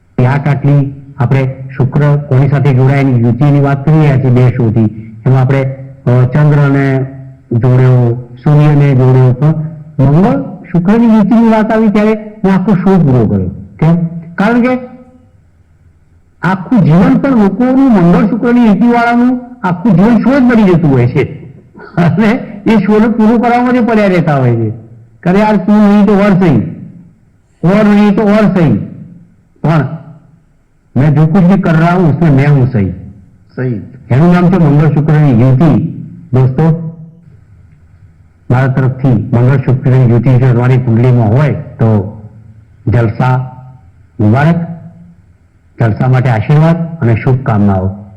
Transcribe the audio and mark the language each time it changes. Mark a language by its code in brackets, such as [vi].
[gu] આટલી આપણે શુક્ર કોની સાથે જોડાયેલી યુતિની વાત કરી રહ્યા છીએ 2 શોથી, એમાં આપણે ચંદ્રને જોડ્યો, સૂર્યને જોડ્યો, પણ મંગળ શુક્રની યુતિની વાત આવી ત્યારે મેં આખો શો પૂરો કર્યો. કેમ? કારણ કે આખું જીવન પણ લોકોનું મંગળ શુક્રની યુતિ વાળાનું આખું જીવન શો જ બની જતું હોય છે, અને એ શોને પૂરું કરવામાં જ પડ્યા રહેતા હોય છે. [hi] કરે યાર તું નહીં તો ઓર સહી, और नहीं तो और सही, પણ मैं जो कुछ भी कर रहा हूं उसमें मैं हूं सही. [gu] सही એનું નામ છે મંગળ શુક્રની યુતિ. દોસ્તો, મારા તરફથી મંગળ શુક્રની યુતિ જો તમારી કુંડલીમાં હોય તો જલસા મુબારક, જલસા માટે આશીર્વાદ અને શુભકામનાઓ.